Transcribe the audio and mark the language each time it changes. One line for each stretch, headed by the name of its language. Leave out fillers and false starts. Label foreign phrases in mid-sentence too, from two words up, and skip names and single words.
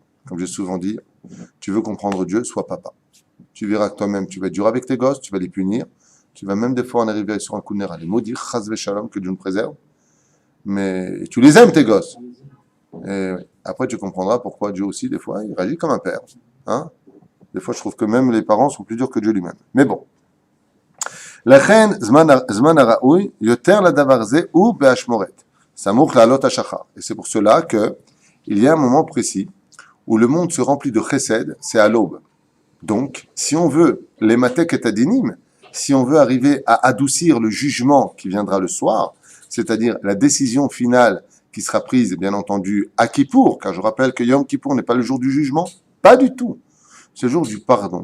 French: Comme j'ai souvent dit, tu veux comprendre Dieu, sois papa. Tu verras que toi-même, tu vas être dur avec tes gosses, tu vas les punir. Tu vas même des fois en arriver sur un coup de nerf à les maudire,
Hebrew: חס ושלום,
French: que Dieu nous préserve. Mais tu les aimes, tes gosses. Et après, tu comprendras pourquoi Dieu aussi, des fois, il réagit comme un père. Hein? Des fois, je trouve que même les parents sont plus durs que Dieu lui-même. Mais bon.
Hebrew: לכן זמן הראוי יותר לדבר זה הוא בהשמורת, סמוך לעלות השחר.
French: Et c'est pour cela que il y a un moment précis où le monde se remplit de chesed, c'est à l'aube. Donc, si on veut
Hebrew: להמתיק את הדינים,
French: si on veut arriver à adoucir le jugement qui viendra le soir, c'est-à-dire la décision finale qui sera prise, bien entendu, à Kippour, car je rappelle que Yom Kippour n'est pas le jour du jugement, pas du tout, c'est le jour du pardon.